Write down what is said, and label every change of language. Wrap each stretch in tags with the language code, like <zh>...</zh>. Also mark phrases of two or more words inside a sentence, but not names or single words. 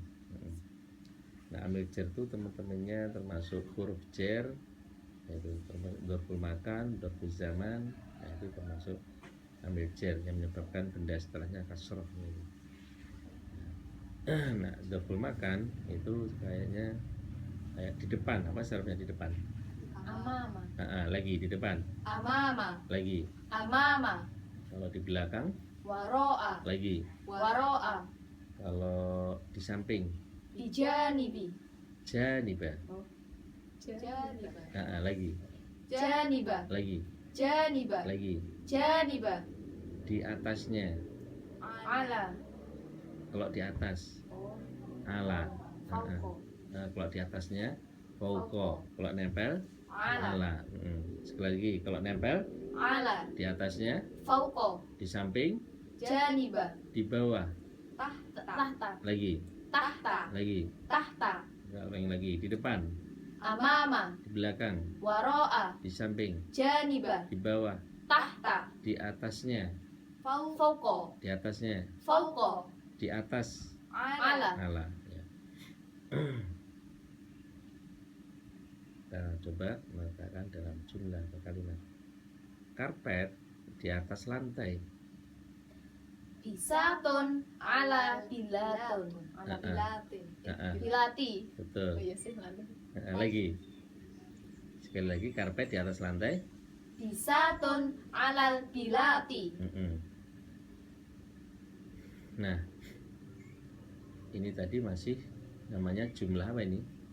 <id>Nah, Ameljer itu teman-temannya termasuk huruf jer, yaitu termasuk</id> <ar>dzarful makan, dzarful zaman.</ar> <id>Nah, itu termasuk Ameljer yang menyebabkan benda setelahnya kasroh. Nah, dzarful makan itu kayaknya kayak di depan, apa sarafnya di depan?</id> <ar>Amama.</ar> <id>Lagi di depan,</id> <ar>Amama.</ar> <id>lagi.</id> <ar>Amama.</ar> <id>Kalau di belakang,</id> <ar>Waro'a.</ar> <id>lagi.</id> <ar>Waro'a.</ar> <id>Kalau di samping,</id> <ar>Bijanibi. janiba. Janiba.</ar> <id>Lagi,</id> <ar>Janiba.</ar> <id>lagi,</id> <ar>Janiba.</ar> <id>lagi.</id> <ar>Janiba.</ar> <id>Di atasnya.</id> <ar>Ala.</ar> <id>Kalau di atas, ala.</id> <ar>Fauko.</ar> <id>Nah, kalau di atasnya, fauko. Kalau nempel,</id> <ar>Ala. ala.</ar> <id>Sekali lagi, kalau nempel</id> <ar>Ala.</ar> <id>di atasnya,</id> <ar>Fauko.</ar> <id>di samping,</id> <ar>Janiba.</ar> <id>di bawah,</id> <ar>Tahta. Tahta.</ar> <id>lagi,</id> <ar>Tahta.</ar> <id>lagi.</id> <ar>Tahta.</ar> <id>Ulangi lagi, di depan,</id> <ar>Amama.</ar> <id>di belakang,</id> <ar>Waro'a.</ar> <id>di samping,</id> <ar>Janiba.</ar> <id>di bawah,</id> <ar>Tahta.</ar> <id>di atasnya,</id> <ar>Fauko.</ar> <id>di atasnya,</id> <ar>Fauko.</ar> <id>di atas,</id> <ar>Ala. ala. Ya.</ar> <id>Nah, coba mengatakan dalam jumlah atau kalimat. Karpet di atas lantai.</id> <ar>Bisatun ala bilatun. Ala Heeh. bilatin. Heeh. Bilati. Oh</ar> <id>Betul. iya sih lalu. Lagi. Sekali lagi, karpet di atas lantai.</id> <ar>Bisatun alal bilati.</ar> <id>Nah, ini tadi masih namanya jumlah apa ini?</id>